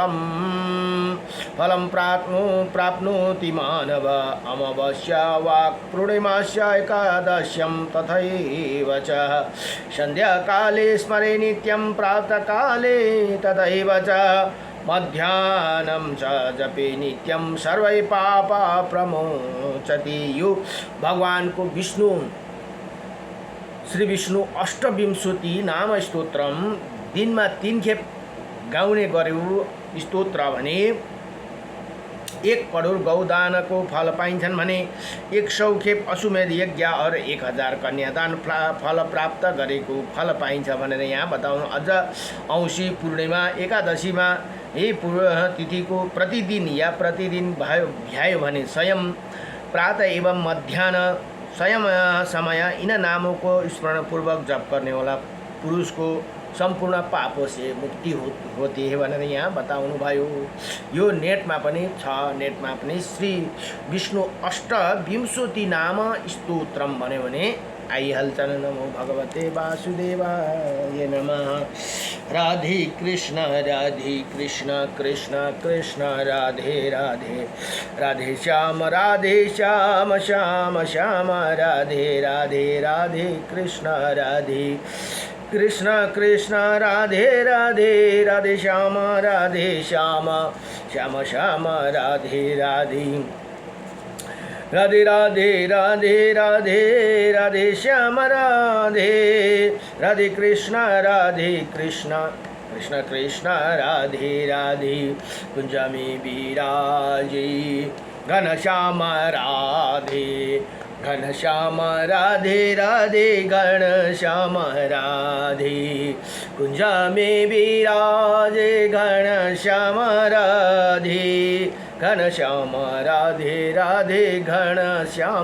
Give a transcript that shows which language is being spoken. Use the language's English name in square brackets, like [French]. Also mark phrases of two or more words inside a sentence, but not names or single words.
[Sanskrit] फलं प्राप्नोति मानव अमावास्या वाक् पूर्णिमास्या एकादश्यं तथैव च सन्ध्याकाले स्मरे नित्यं प्रातःकाले तथैव च मध्याह्नं च जपे नित्यं सर्वै पापा प्रमोचति। [Nepali] यो भगवान को विष्णु श्री विष्णु अष्टविंशति नाम स्तोत्रम दिनमा 3 खेप गाउने गर्यो स्तोत्र भने 1 करोड गौदानको फल पाइन्छन् भने 100 खेप अश्वमेध यज्ञ और 1000 कन्यादान फल प्राप्त गरेको फल पाइन्छ भनेर यहाँ बताउनु। अझ औँसी पूर्णिमा एकादशीमा यही तिथिको प्रतिदिन भ्यायो भने स्वयं प्रातः एवं मध्याह्न स्वयं समय [Hindi] इन नामों को स्मरणपूर्वक जप करने वाला पुरुष को संपूर्ण पापों से मुक्ति होती है [Nepali] भनेर यहाँ बताउनु भयो। यो नेटमा पनि छ, नेटमा पनि श्री विष्णु अष्टविंशति नाम स्तोत्रम भन्यो भने आइहाल्छन्। [Sanskrit] नमो भगवते वासुदेवाय नमः। [Hindi] राधे कृष्ण कृष्ण कृष्ण राधे राधे राधे श्याम श्याम श्याम राधे राधे राधे कृष्ण राधे कृष्ण कृष्ण राधे राधे राधे श्याम श्याम श्याम राधे राधे राधे राधे राधे राधे राधे श्याम राधे राधे कृष्ण कृष्ण कृष्ण राधे राधे कुंज में विराजे घनश्याम राधे घनश्याम राधे राधे घनश्याम राधे कुंज में विराजे घनश्याम राधे घनश्याम राधे राधे घनश्याम